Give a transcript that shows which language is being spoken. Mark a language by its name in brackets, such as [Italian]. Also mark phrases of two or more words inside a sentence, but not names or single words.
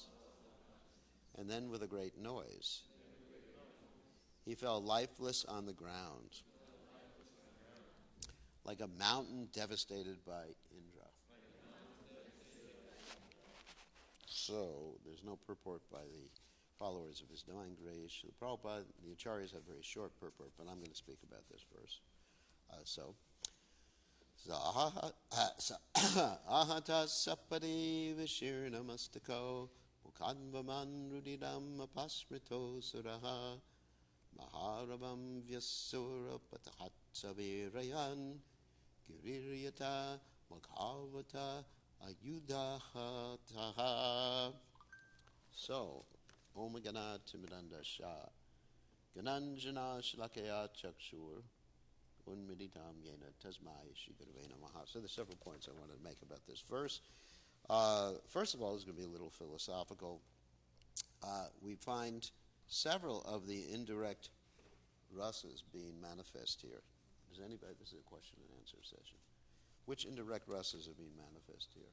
[English] And then with a great noise, he fell lifeless on the ground, like a mountain devastated by Indra. So, there's no purport by the followers of His Divine Grace. The Prabhupada, the Acharyas have very short purport, but I'm going to speak about this verse. [Sanskrit] Ahata sapadi vishirna mastako mukadvaman rudidam apasmrito suraha maharabam vyasura patahat savirayan giriryata makhavata ayudahataha. [English] So, [Sanskrit] Om Gana Timidanda Shah Gananjana Shlakaya Chakshur Unmiditam Yena Tasmai Shigurve Namaha. [English] So there's several points I wanted to make about this verse. First of all, it's going to be a little philosophical. We find several of the indirect rasas being manifest here. Does anybody, this is a question and answer session. Which indirect rasas are being manifest here?